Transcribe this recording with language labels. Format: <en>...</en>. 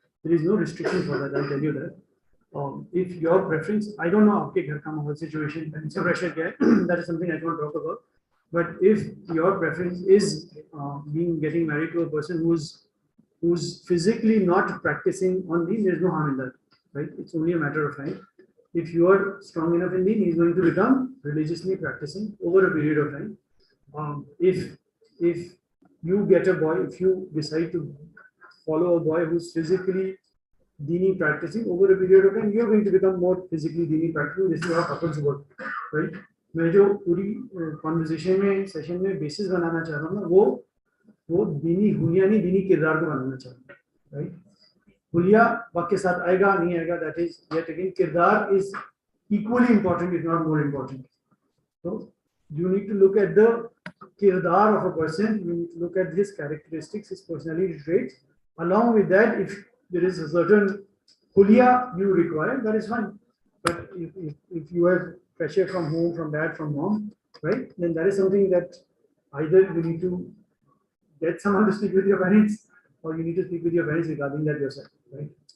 <en>There is no restriction for that, I tell you that. If your preference, I don't know</en> <hi>आपके घर का माहौल situation parents pressure क्या है,</hi> <en>That is something I don't talk about, but if your preference is being getting married to a person who's physically not practicing on deen, there's no harm in that, right? It's only a matter of time. If you are strong enough in deen, he's going to become religiously practicing over a period of time. If you get a boy, if you decide to follow a boy who's physically deeni practicing over a period of time, you're going to become more physically deeni practicing. This is how couples work, right?</en> <hi>मैं जो पूरी conversation में session में basis बनाना चाह रहा हूँ ना, वो दीनी हुलिया नहीं, दीनी किरदार को बनाना चाहते हैं, राइट? हुलिया वक्त के साथ आएगा नहीं आएगा,</hi> <en>That is yet again, किरदार is equally important if not more important. So you need to look at the kirdar of a person, you need to look at his characteristics, his personality traits. Along with that, if there is a certain huliya you require, that is fine. But if you have pressure from home, from dad, from mom, right, then that is something that either you need to get someone to speak with your parents, or you need to speak with your parents regarding that yourself, right?</en>